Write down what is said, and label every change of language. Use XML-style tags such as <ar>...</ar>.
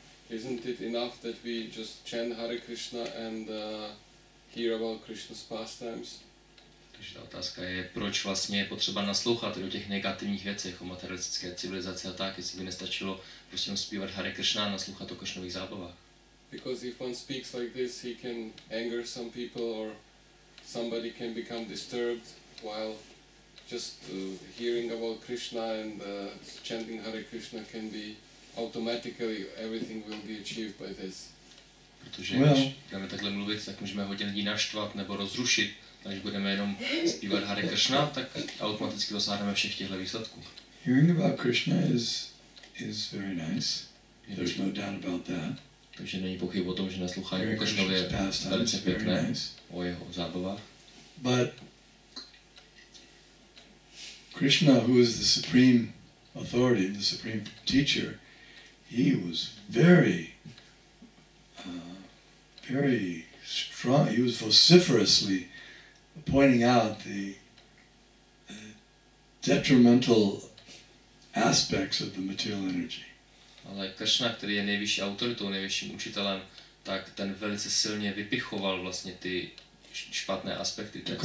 <en>Isn't it enough that we just chant Hare Krishna and hear about Krishna's pastimes?</en> <cs>Takže ta otázka je, proč vlastně je potřeba naslouchat do těch negativních věcí, o materialistické civilizaci a tak, jestli by nestačilo prostě zpívat Hare Krishna a naslouchat o Krishnových zábavách.</cs> <en>Because if one speaks like this, he can anger some people or somebody can become disturbed while just hearing about Krishna and chanting Hare Krishna can be automatically everything will be achieved by this.</en> <cs>Protože když budeme takhle mluvit, tak můžeme hodně lidí naštvat nebo rozrušit. A když budeme jenom zpívat Hare Krishna, tak automaticky dosáhneme všech těchto výsledků.</cs> <en>Hearing about Krishna is very nice. There's no doubt about that.</en> <cs>Takže není pochyb o tom, že naslouchání o Krishnově je velice pěkné, o jeho zábavách.</cs> <en>But Krishna, who is the supreme authority, the supreme teacher, he was very strong. He was vociferously pointing out the detrimental aspects of the material energy.</en> <cs>Ale Krishna, který je nejvyšší autoritou, nejvyšším učitelem, tak ten velice silně vypichoval vlastně ty špatné aspekty.</cs>